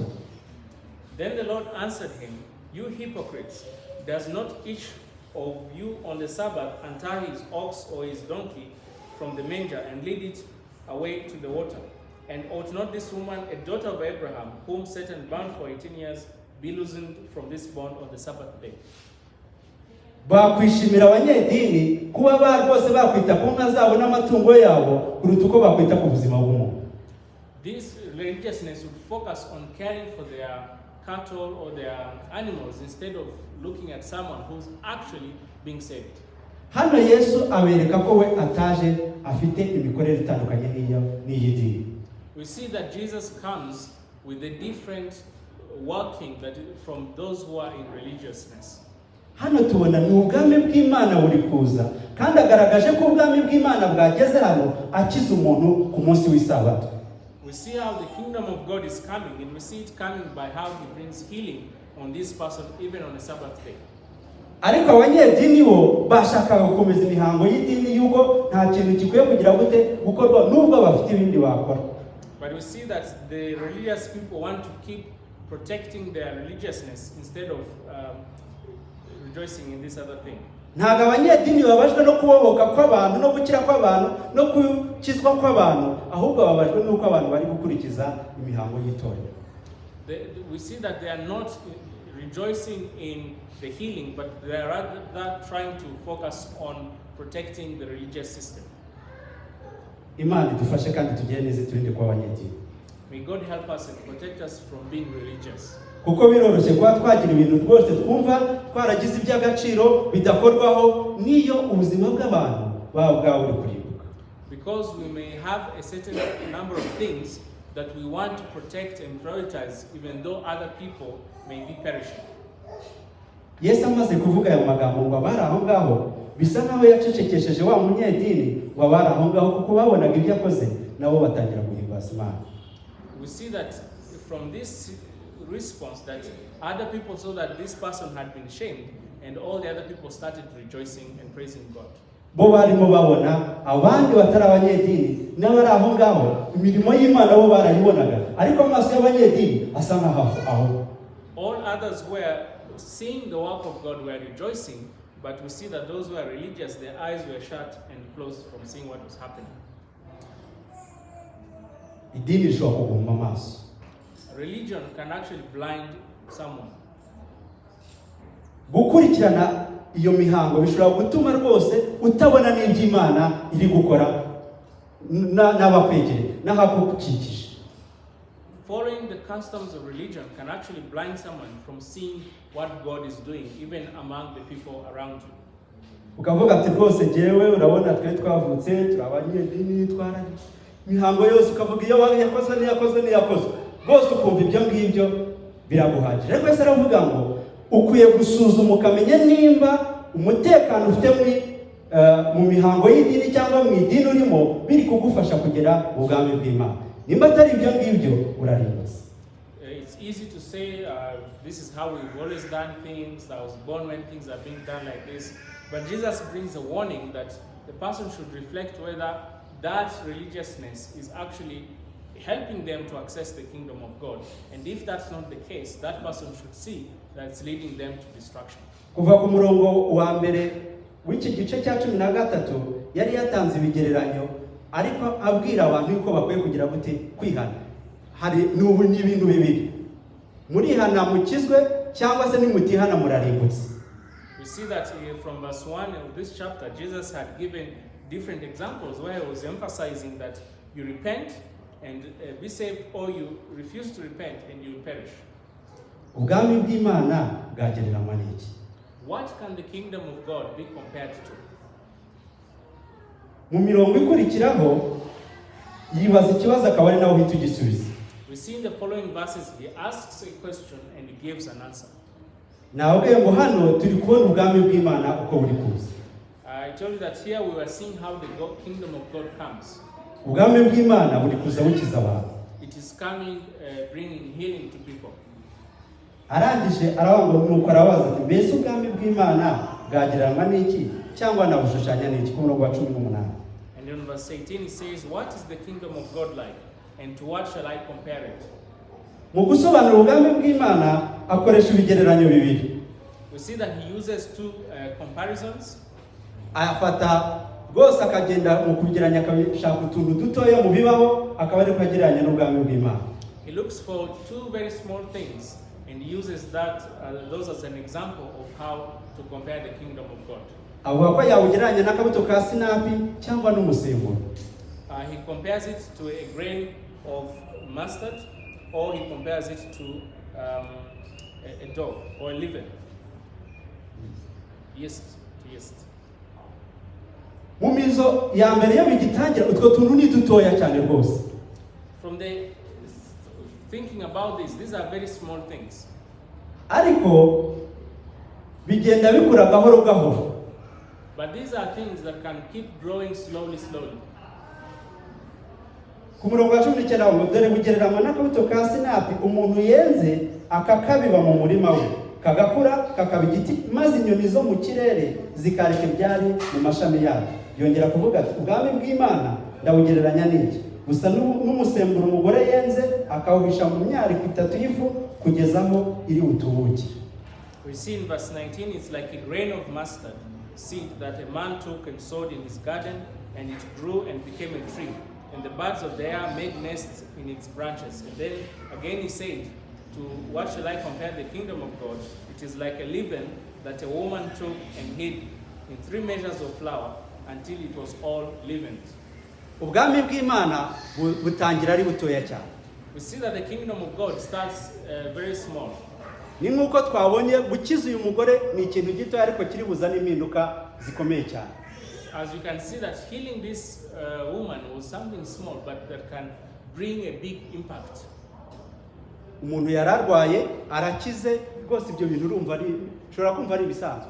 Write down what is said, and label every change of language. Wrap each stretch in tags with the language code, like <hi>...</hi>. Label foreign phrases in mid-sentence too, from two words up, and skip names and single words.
<en>Then the Lord answered him, you hypocrites, does not each of you on the Sabbath untie his ox or his donkey from the manger and lead it away to the water? And ought not this woman, a daughter of Abraham, whom Satan bound for 18 years, be loosened from this bond on the Sabbath day?</en> <rw>Bakwishimira abanyedini kuba rwose bakwita ku nka zabo n'amatungo yabo kuruta uko bakwita ku buzima bw'umuntu.</rw> <en>This religiousness would focus on caring for their cattle or their animals instead of looking at someone who's actually being saved.</en> <rw>Hano Yesu abereka ko we ataje afite imikorere itandukanye n'iy'idini.</rw> <en>We see that Jesus comes with a different working that from those who are in religiousness.</en> <rw>Hano tubona ni ubwami bw'Imana buri kuza kandi agaragaje ko ubwami bw'Imana bwageze hano akiza umuntu ku munsi w'isabato.</rw> <en>We see how the kingdom of God is coming, and we see it coming by how he brings healing on this person even on the Sabbath day.</en> <rw>Ariko abanyedini bo bashakaga gukomeza imihango y'idini yuko nta kintu gikwiye kugira gute gukorwa nubwo bafite ibindi bakora.</rw> <en>But we see that the religious people want to keep protecting their religiousness instead of rejoicing in this other thing.</en> <rw>ntago abanyedini babajwe no kubohoka kw'abantu no gukira kw'abantu no gukizwa kw'abantu, ahubwo babajwe nuko abantu bari gukurikiza imihango y'itorero.</rw> <en>We see that they are not rejoicing in the healing, but they are rather trying to focus on protecting the religious system.</en> <rw>Imana idufashe kandi tugire neza turinde kuba abanyedini.</rw> <en>May God help us and protect us from being religious.</en> <rw>Kuko biroroshye kuba twagira ibintu rwose twumva twaragize iby'agaciro bidakorwaho niyo ubuzima bw'abantu baba bwawe uri kurimbuka.</rw> <en>Because we may have a certain number of things that we want to protect and prioritize, even though other people may be perishing.</en> <rw>Yesu amaze kuvuga aya magambo ngo abari aho ngaho bisa naho yacecekesheje wa munyedini wabari aho ngaho kuko babonaga ibyo yakoze nabo batangira guhimbaza Imana.</rw> <en>We see that from this response that other people saw that this person had been shamed, and all the other people started rejoicing and praising God.</en> <rw>Bo barimo babona abandi batari abanyedini n'abari aho ngaho imirimo y'Imana bo barayibonaga, ariko amaso y'abanyedini asa aho.</rw> <en>All others were seeing the work of God, were rejoicing, but we see that those who are religious, their eyes were shut and closed from seeing what was happening.</en> <rw>Idini ishobora kuguma amaso.</rw> <en>Religion can actually blind someone.</en> <rw>Gukurikirana iyo mihango bishobora gutuma rwose utabona n'iby'Imana iri gukora n'abakwegere n'ahakukikije.</rw> <en>Following the customs of religion can actually blind someone from seeing what God is doing, even among the people around you.</en> <rw>Ukavuga ati rwose jewe urabona twe twavutse turabanyedini twara mihango yose ukavuga iyo yakozwe rwose ukumva ibyo ngibyo biraguhagije. Ariko Yesu aravuga ngo ukwiye gusuzuma ukamenya nimba umutekano ufite mu mihango y'idini cyangwa mu idini urimo biri kugufasha kugera mu bwami bw'Imana. Nimba atari ibyo ngibyo urarimbutse.</rw> <en>It's easy to say this is how we've always done things. I was born when things are being done like this. But Jesus brings a warning that the person should reflect whether that religiousness is actually helping them to access the kingdom of God. And if that's not the case, that person should see that it's leading them to destruction.</en> <rw>Kuva ku murongo wa mbere w'iki gice cya 13 yari yatanze ibigereranyo ariko abwira abantu yuko bakwiye kugira gute kwihana. Hari n'ubu n'ibintu bibiri. Murihana mukizwe cyangwa se nimutihana murarimbutse.</rw> <en>We see that from verse 1 of this chapter, Jesus had given different examples where he was emphasizing that you repent and be saved, or you refuse to repent and you will perish.</en> <rw>Ubwami bw'Imana bwagereranywa n'iki?</rw> <en>What can the kingdom of God be compared to?</en> <rw>Mu mirongo ikurikiraho yibaza ikibazo akaba ari naho uhita ugisubiza.</rw> <en>We see in the following verses he asks a question and he gives an answer.</en> <rw>Nawe ngo hano turi kubona ubwami bw'Imana uko buri kuza.</rw> <en>I told you that here we were seeing how the kingdom of God comes.</en> <rw>Ubwami bw'Imana buri kuza bukiza abantu.</rw> <en>It is coming, bringing healing to people.</en> <rw>Arangije arabango nuko arabaza ati mbese ubwami bw'Imana bwagereranywa n'iki cyangwa nabushushanya n'iki ku murongo wa 18.</rw> <en>And in verse 18 he says, what is the kingdom of God like, and to what shall I compare it?</en> <rw>Mu gusobanura ubwami bw'Imana akoresha ibigereranyo bibiri.</rw> <en>We see that he uses two comparisons.</en> <rw>Ayafata rwose akagenda mu kugereranya akabishaka utuntu dutoya mu bibaho akaba ari kugereranya n'ubwami bw'Imana.</rw> <en>He looks for two very small things and uses those as an example of how to compare the kingdom of God.</en> <rw>Avuga ko yawugereranya n'akabuto ka sinapi cyangwa n'umusemburo.</rw> <en>He compares it to a grain of mustard, or he compares it to a dough or a leaven. Yeast.</en> <rw>Mu mizo ya mbere yo bigitangira utwo tuntu ni dutoya cyane rwose.</rw> <en>From the thinking about this, these are very small things.</en> <rw>Ariko bigenda bikura gahoro gahoro.</rw> <en>But these are things that can keep growing slowly.</en> <rw>Ku murongo wa 19 ngo dore bugereranywa n'akabuto ka sinapi umuntu yenze akakabiba mu murima we kagakura kakaba igiti maze inyoni zo mu kirere zikareka ibyari mu mashami yabo. Yongera kuvuga ati ubwami bw'Imana ndabugereranya n'iki gusa n'umusemburo umugore yenze akawuhisha mu myariko 3 y'ifu kugeza aho iri utubuki.</rw> <en>We see in verse 19, it's like a grain of mustard seed that a man took and sowed in his garden, and it grew and became a tree, and the birds of the air made nests in its branches. And then again he said, to what shall I compare the kingdom of God? It is like a leaven that a woman took and hid in 3 measures of flour until it was all leavened.</en> <rw>Ubwami bw'Imana butangira ari butoya cyane.</rw> <en>We see that the kingdom of God starts very small.</en> <rw>Ni nkuko twabonye gukiza uyu mugore ni ikintu gito ariko kiri buzana impinduka zikomeye cyane.</rw> <en>As you can see that healing this woman was something small but that can bring a big impact.</en> <rw>Umuntu yararwaye arakize rwose ibyo bintu urumva ari ushobora kumva ari bisanzwe.</rw>